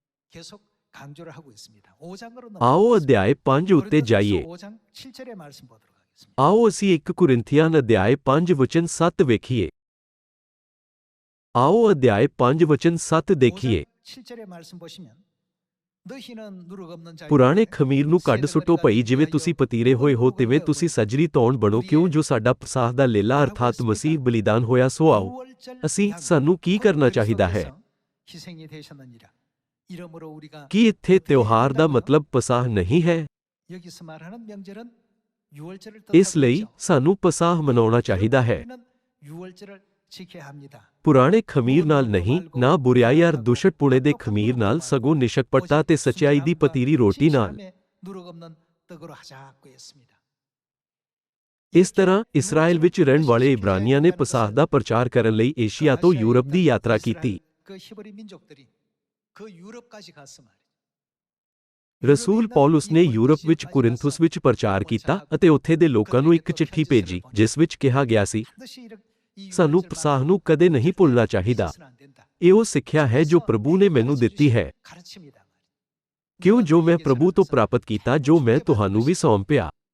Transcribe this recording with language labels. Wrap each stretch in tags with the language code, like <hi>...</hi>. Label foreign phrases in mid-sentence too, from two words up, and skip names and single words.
<pa>ਆਓ ਅਧਿਆਇ 5 ਉੱਤੇ ਜਾਈਏ। ਆਓ ਅਸੀਂ 1 ਕੁਰਿੰਥੀਆਂ ਅਧਿਆਇ 5 ਵਚਨ 7 ਵੇਖੀਏ। ਆਓ ਅਧਿਆਇ 5 ਵਚਨ 7 ਦੇਖੀਏ।</pa> <ko>너희는 누룩 없는 자의</ko> <pa>ਪੁਰਾਣੇ ਖਮੀਰ ਨੂੰ ਕੱਢ ਸੁੱਟੋ ਭਈ ਜਿਵੇਂ ਤੁਸੀਂ ਪਤੀਰੇ ਹੋਏ ਹੋ ਤਿਵੇਂ ਤੁਸੀਂ ਸਜਰੀ ਤੌਣ ਬਣੋ ਕਿਉਂ ਜੋ ਸਾਡਾ ਪਸਾਹ ਦਾ ਲੇਲਾ ਅਰਥਾਤ ਮਸੀਹ ਬਲੀਦਾਨ ਹੋਇਆ ਸੋ ਆਓ ਅਸੀਂ ਸਾਨੂੰ ਕੀ ਕਰਨਾ ਚਾਹੀਦਾ ਹੈ</pa> <ko>희생이 되셨느니라. 이러므로 우리가</ko> <pa>ਕੀ ਇੱਥੇ ਤਿਉਹਾਰ ਦਾ ਮਤਲਬ ਪਸਾਹ ਨਹੀਂ ਹੈ</pa> <ko>여기서 말하는 명절은 유월절을</ko> <pa>ਇਸ ਲਈ ਸਾਨੂੰ ਪਸਾਹ ਮਨਾਉਣਾ ਚਾਹੀਦਾ ਹੈ</pa> <ko>유월절을 지켜야 합니다.</ko> <pa>ਪੁਰਾਣੇ ਖਮੀਰ ਨਾਲ ਨਹੀਂ ਨਾ ਬੁਰੀਆਈ ਅਰ ਦੁਸ਼ਟਪੁਣੇ ਦੇ ਖਮੀਰ ਨਾਲ ਸਗੋਂ ਨਿਸ਼ਕਪਟਤਾ ਤੇ ਸਚਾਈ ਦੀ ਪਤੀਰੀ ਰੋਟੀ ਨਾਲ</pa> <ko>누룩 없는 떡으로 하자고 했습니다.</ko> <pa>ਇਸ ਤਰ੍ਹਾਂ ਇਸਰਾਇਲ ਵਿੱਚ ਰਹਿਣ ਵਾਲੇ ਇਬਰਾਨੀਆਂ ਨੇ ਪਸਾਹ ਦਾ ਪ੍ਰਚਾਰ ਕਰਨ ਲਈ ਏਸ਼ੀਆ ਤੋਂ ਯੂਰਪ ਦੀ ਯਾਤਰਾ ਕੀਤੀ</pa> <ko>그 히브리 민족들이 그 유럽까지 갔어 말이에요.</ko> <pa>ਰਸੂਲ ਪੌਲਸ ਨੇ ਯੂਰਪ ਵਿੱਚ ਕੁਰਿੰਥੁਸ ਵਿੱਚ ਪ੍ਰਚਾਰ ਕੀਤਾ ਅਤੇ ਉੱਥੇ ਦੇ ਲੋਕਾਂ ਨੂੰ ਇੱਕ ਚਿੱਠੀ ਭੇਜੀ ਜਿਸ ਵਿੱਚ ਕਿਹਾ ਗਿਆ ਸੀ ਸਾਨੂੰ ਪਸਾਹ ਨੂੰ ਕਦੇ ਨਹੀਂ ਭੁੱਲਣਾ ਚਾਹੀਦਾ ਇਹ ਉਹ ਸਿੱਖਿਆ ਹੈ ਜੋ ਪ੍ਰਭੂ ਨੇ ਮੈਨੂੰ ਦਿੱਤੀ ਹੈ ਕਿਉਂ ਜੋ ਮੈਂ ਪ੍ਰਭੂ ਤੋਂ ਪ੍ਰਾਪਤ ਕੀਤਾ ਜੋ ਮੈਂ ਤੁਹਾਨੂੰ ਵੀ ਸੌਂਪਿਆ</pa>